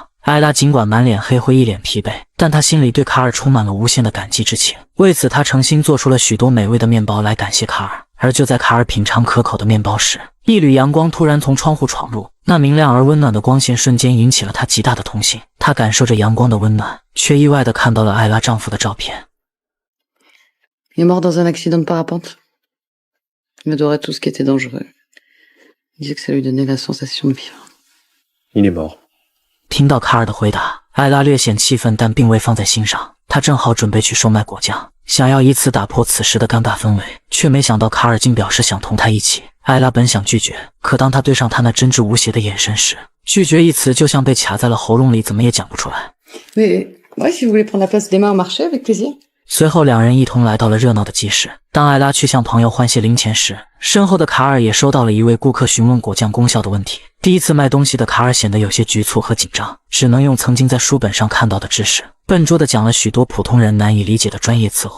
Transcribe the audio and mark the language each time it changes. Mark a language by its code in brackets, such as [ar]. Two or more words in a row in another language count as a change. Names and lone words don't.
[zh] 艾拉尽管满脸黑灰，一脸疲惫，但她心里对卡尔充满了无限的感激之情。为此她诚心做出了许多美味的面包来感谢卡尔。而就在卡尔品尝可口的面包时，一缕阳光突然从窗户闯入，那明亮而温暖的光线瞬间引起了他极大的同情。他感受着阳光的温暖，却意外地看到了艾拉丈夫的照片。 [fr] Il est mort dans un accident de parapente. Il adorait tout ce qui était dangereux. Il disait que ça lui donnait la sensation de vivre. Il est mort. [zh] 听到卡尔的回答，艾拉略显气愤，但并未放在心上。她正好准备去售卖果酱，想要以此打破此时的尴尬氛围，却没想到卡尔竟表示想同她一起。艾拉本想拒绝，可当她对上他那真挚无邪的眼神时，拒绝一词就像被卡在了喉咙里，怎么也讲不出来。 [fr] Mais ouais, si vous voulez prendre la place d'Emma au marché, avec plaisir. [zh] 随后两人一同来到了热闹的集市。当艾拉去向朋友换谢零钱时，身后的卡尔也收到了一位顾客询问果酱功效的问题。第一次卖东西的卡尔显得有些局促和紧张，只能用曾经在书本上看到的知识，笨拙地讲了许多普通人难以理解的专业词汇。